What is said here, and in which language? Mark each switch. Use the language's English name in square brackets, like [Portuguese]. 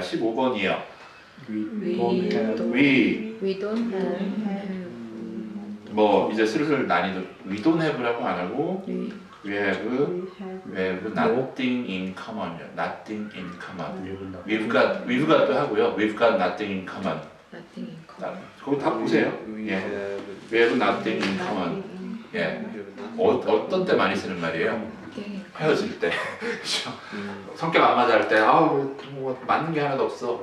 [Korean] 15번이요. [English] We don't have. We don't have. [Korean] 뭐 이제 슬슬 난이도 [English] we don't have라고 [Korean] 안 하고 [English] we have nothing in common이요. nothing in common. we've got도 [Korean] 하고요. [English] we've got nothing in common. Nothing in common. [Korean] 거기 다 보세요. 예. [English] we have nothing in common. [Korean] 예. 어떤 때 많이 쓰는 말이에요? 헤어질 때. 그렇죠? 성격 안 맞아 할 때 아우 뭐 맞는 게 하나도 없어.